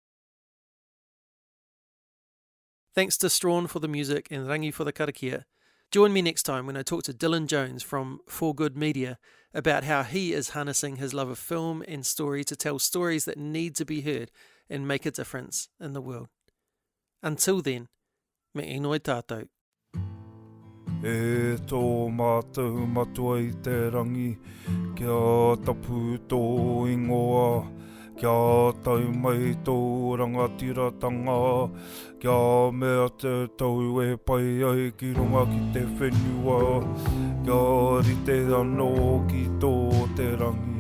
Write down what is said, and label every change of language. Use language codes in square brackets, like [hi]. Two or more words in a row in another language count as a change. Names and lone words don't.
[en] Thanks to Strahan for the music and Rangi for the karakia. Join me next time when I talk to Dylan Jones from For Good Media about how he is harnessing his love of film and story to tell stories that need to be heard and make a difference in the world. Until then, [mi] me inoi tātou. E tō mātou matua I te rangi, kia tapu tō ingoa, kia tau mai tō rangatiratanga, kia mea te tau e pai ai ki runga ki te whenua, kia rite anō ki tō te rangi.